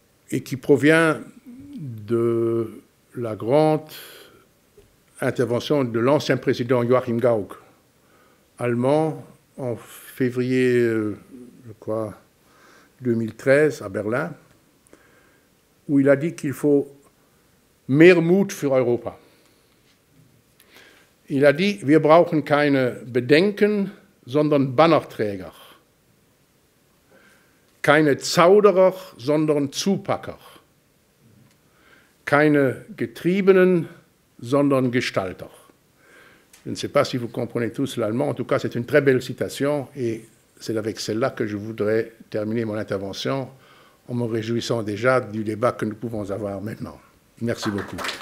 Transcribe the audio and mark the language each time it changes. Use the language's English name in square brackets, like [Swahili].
[French] et qui provient de la grande intervention de l'ancien président Joachim Gauck, allemand, en février, je crois, 2013, à Berlin, où il a dit qu'il faut [German] mehr Mut für Europa. [French] Il a dit, [German] wir brauchen keine Bedenken, sondern Bannerträger. Keine Zauderer, sondern Zupacker. Keine Getriebenen, sondern Gestalter. [French] Je ne sais pas si vous comprenez tous l'allemand, en tout cas c'est une très belle citation et c'est avec celle-là que je voudrais terminer mon intervention en me réjouissant déjà du débat que nous pouvons avoir maintenant. Merci beaucoup.